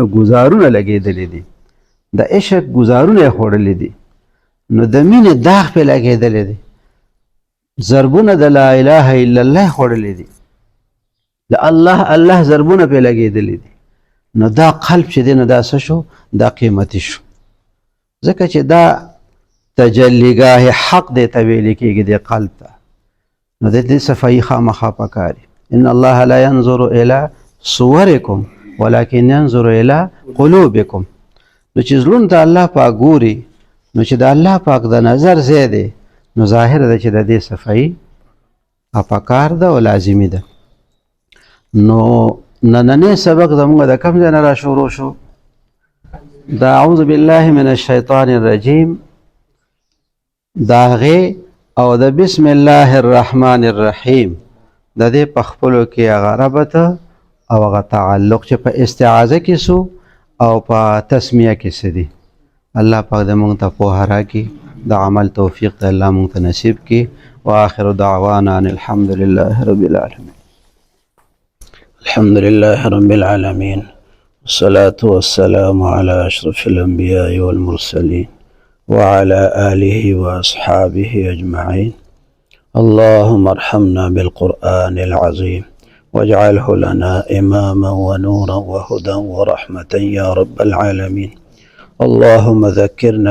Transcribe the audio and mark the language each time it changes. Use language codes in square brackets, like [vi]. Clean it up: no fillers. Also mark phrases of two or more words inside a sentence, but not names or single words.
[ps] ګزارونه لګېدلي دي د عشق ګزارونه یې خوړلي دي نو د مینې داغ پې لګېدلی دی ضربونه د [ar] لا اله الا الله [ps] خوړلي دي د الله ضربونه پې لګېدلي دي نو دا قلب چې دی نو دا څه شو دا قیمتي شو ځکه چې دا تجلیګاه حق دی ته ویلې کېږي دې قلب ته نو د دې صفایي خامخا پکاري [ar] ان الله لا ينظر الى صورکم ولكن ينظر الى قلوبکم [ps] نو چې زړونو ته الله پاک ګوري نو چې د الله پاک د نظر ځای دی نو ظاهر ده چې د دې صفایي پکار ده او لازمي ده نو نننی سبق زموږ د کوم ځای نه را شروع شو د [ar] اعوذ بالله من الشیطان الرجیم [ps] د هغې او د [ar] بسم الله الرحمن الرحیم [ps] د دې په خپلو کې هغه ربط او هغه تعلق چې په استعاذه کې سو او په تسمیه کې څه دي الله پاک د موږ ته پوهه راکړي د عمل توفیق د الله موږ ته نصیب کړي [ar] واخر دعوانا ان الحمد لله رب العالمين الحمد لله رب العالمين والصلاة والسلام على أشرف الأنبياء والمرسلين وعلى آله وأصحابه أجمعين اللهم ارحمنا بالقرآن العظيم واجعله لنا إماما ونورا وهدى ورحمة يا رب العالمين اللهم ذكرنا